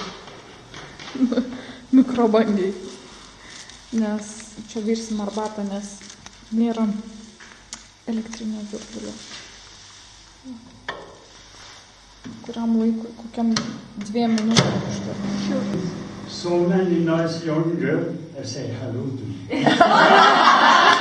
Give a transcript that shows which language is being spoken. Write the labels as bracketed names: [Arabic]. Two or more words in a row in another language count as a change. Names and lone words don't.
[Lithuanian] Mikrobangiai. Nes čia virsim arbatą, nes nėra elektrinio virdulio. Kuriam laikui, kokiam 2 minutėm užteks. [English] So many nice young girls. I say hello to you.